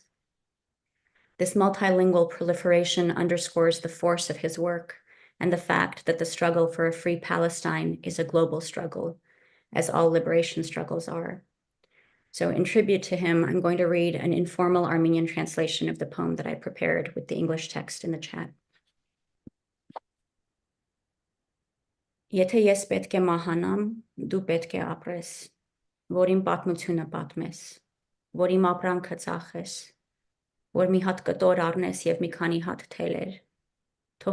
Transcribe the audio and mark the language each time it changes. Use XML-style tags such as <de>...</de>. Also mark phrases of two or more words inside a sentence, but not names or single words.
<en>This multilingual proliferation underscores the force of his work and the fact that the struggle for a free Palestine is a global struggle, as all liberation struggles are. So in tribute to him, I'm going to read an informal Armenian translation of the poem that I prepared with the English text in the chat.</en> <hy>Եթե ես պետք է մահանամ, դու պետք է ապրես, որ իմ պատմությունը պատմես, որ իմ ապրանքը ծախես, որ մի հատ կտոր առնես եւ մի քանի հատ թելեր, թող</hy>